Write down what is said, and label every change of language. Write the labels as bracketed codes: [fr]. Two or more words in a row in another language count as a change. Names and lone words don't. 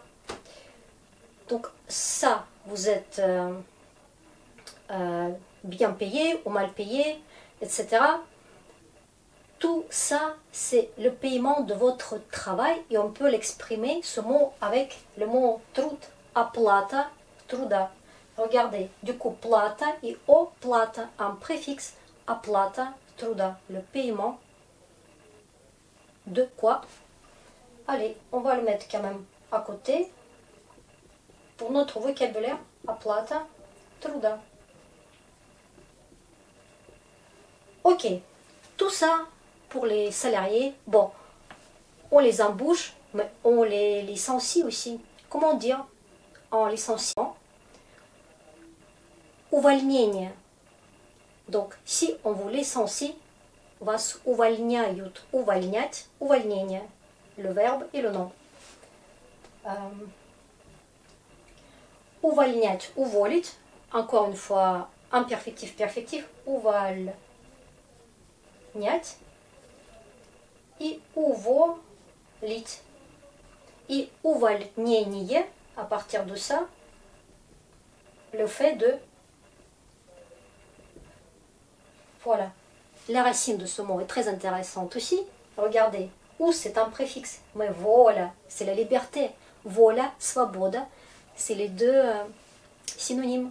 [fr] Donc, ça, vous êtes bien payé ou mal payé, etc. Tout ça, c'est le paiement de votre travail et on peut l'exprimer, ce mot, avec le mot [ru] труд, оплата труда. [fr] Regardez, du coup, plata et oplata, un préfixe, [ru] оплата труда, [fr] le paiement de quoi? Allez, on va le mettre quand même à côté pour notre vocabulaire, [ru] оплата труда. [fr] Ok, tout ça pour les salariés, bon, on les embauche, mais on les licencie aussi. Comment dire en licenciement? Увольнение. Donc, si on vous licencie, [ru] вас увольняют. Увольнять, увольнение. [fr] Le verbe et le nom. [ru] Увольнять, уволить. [fr] Encore une fois, imperfectif, perfectif. [ru] Увольнять. И уволить. И увольнение, [fr] à partir de ça, le fait de... Voilà. La racine de ce mot est très intéressante aussi. Regardez, ou c'est un préfixe. Mais voilà, c'est la liberté. [ru] Воля, свобода, [fr] c'est les deux synonymes.